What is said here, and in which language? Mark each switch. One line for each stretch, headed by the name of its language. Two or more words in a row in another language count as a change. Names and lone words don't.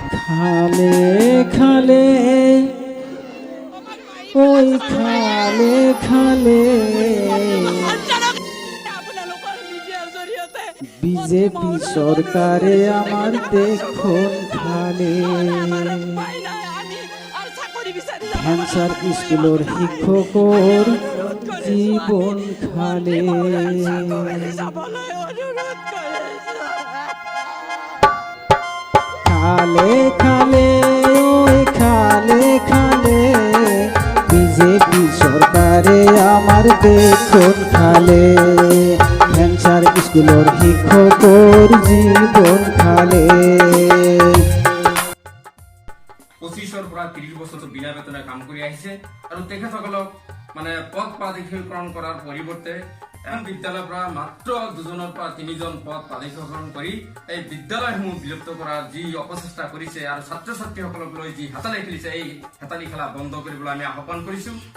Bangla: খালে খালে ওই খালে খালে বিজেপি সরকারে আমার দেখুন খালে ক্যান্সার স্কুলের শিক্ষকৰ জীবন খালে খালে খালে ওই খালে খালে বিজেপি সরকারে আমার দেখুন খালে ক্যান্সার স্কুলের শিক্ষকৰ জীবন খালে
Assamese: 25ৰ পৰা 30 বছৰ বিনা বেতনে কাম কৰি আহিছে আৰু তেখেতসকলক মানে পদ প্ৰাধিকৰণ কৰাৰ পৰিৱৰ্তে বিদ্যালয়ৰ পৰা মাত্ৰ 2জনৰ পৰা 3জন পদ প্ৰাধিকৰণ কৰি এই বিদ্যালয়সমূহ বিলুপ্ত কৰাৰ যি অপচেষ্টা কৰিছে আৰু ছাত্ৰ ছাত্ৰীসকলক লৈ যি হাতালি খেলিছে এই হাতালি খেলা বন্ধ কৰিবলৈ আমি আহ্বান কৰিছো।